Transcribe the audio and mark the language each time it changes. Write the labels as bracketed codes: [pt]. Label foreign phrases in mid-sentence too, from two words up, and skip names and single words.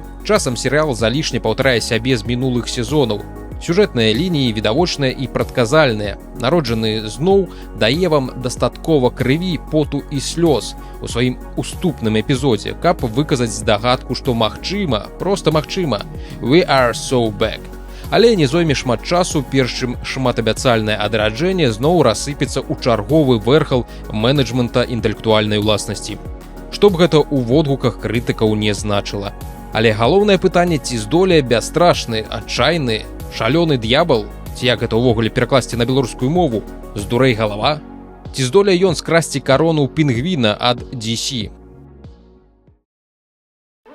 [be] Часам серыял залішне паўтарае сябе з мінулых сезонаў. Сюжэтныя лініі відавочныя і прадказальныя. Народжаны зноў дае вам дастаткова крыві, поту і слёз у сваім уступным эпізодзе, каб выказаць здагадку, што магчыма, проста магчыма. [en] We are so back. [be] Але не зойме шмат часу, перш чым шматабяцальнае адраджэнне зноў рассыпецца ў чарговы вэрхал менеджмента інтэлектуальнай уласнасці. Што б гэта ў водгуках крытыкаў не значыла. Але галоўнае пытанне, ці здолее бясстрашны, адчайны, шалёны д'ябал, ці як гэта ўвогуле перакласці на беларускую мову, здурэй галава, ці здолее ён скрасці карону пінгвіна ад DC.